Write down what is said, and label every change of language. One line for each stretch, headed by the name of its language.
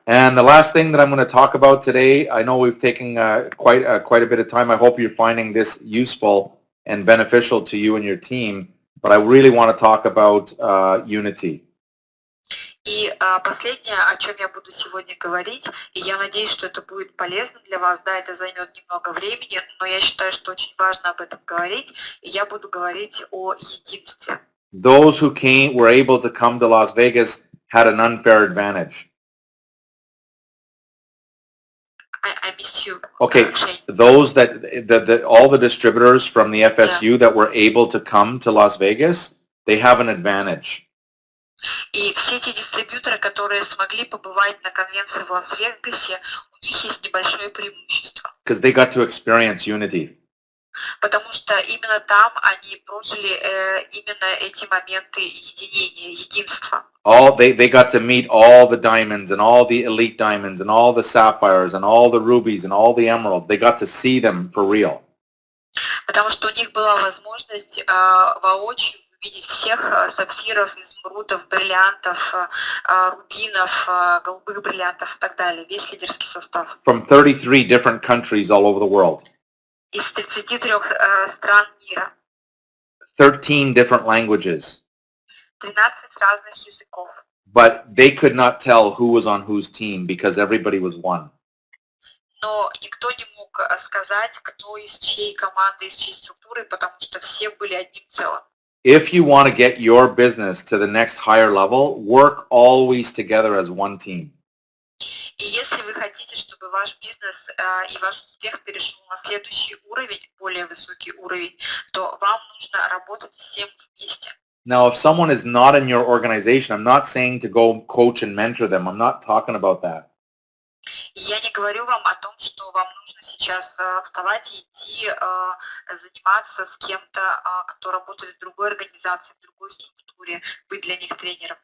English: And the last thing that I'm going to talk about today, I know we've taken quite a bit of time. I hope you're finding this useful and beneficial to you and your team, but I really want to talk about unity.
Russian: И последнее, о чем я буду сегодня говорить, и я надеюсь, что это будет полезно для вас, да, это займет немного времени, но я считаю, что очень важно об этом говорить, и я буду говорить о единстве.
English: Those who were able to come to Las Vegas had an unfair advantage. I missed you. Okay, Sheyn. those all the distributors from the FSU that were able to come to Las Vegas, they have an advantage.
Russian: И все эти дистрибьюторы, которые смогли побывать на конвенции в Лас-Вегасе, у них есть небольшое преимущество.
English: Because they got to experience unity.
Russian: Потому что именно там они прожили именно эти моменты единения, единства.
English: They got to meet all the diamonds and all the elite diamonds and all the sapphires and all the rubies and all the emeralds. They got to see them for real.
Russian: Потому что у них была возможность воочию увидеть всех сапфиров, изумрудов, бриллиантов, рубинов, голубых бриллиантов и так далее, весь лидерский состав.
English: From 33 different countries all over the world.
Russian: Из 33 стран мира.
English: 13 different languages.
Russian: 13 разных языков.
English: But they could not tell who was on whose team because everybody was one.
Russian: Но никто не мог сказать, кто из чьей команды, из чьей структуры, потому что все были одним целым.
English: If you want to get your business to the next higher level, work always together as one team.
Russian: И если вы хотите, чтобы ваш бизнес и ваш успех перешел на следующий уровень, более высокий уровень, то вам нужно работать всем вместе.
English: Now, if someone is not in your organization, I'm not saying to go coach and mentor them. I'm not talking about that.
Russian: И я не говорю вам о том, что вам нужно сейчас вставать и идти заниматься с кем-то, кто работает в другой организации, в другой структуре, быть для них тренером.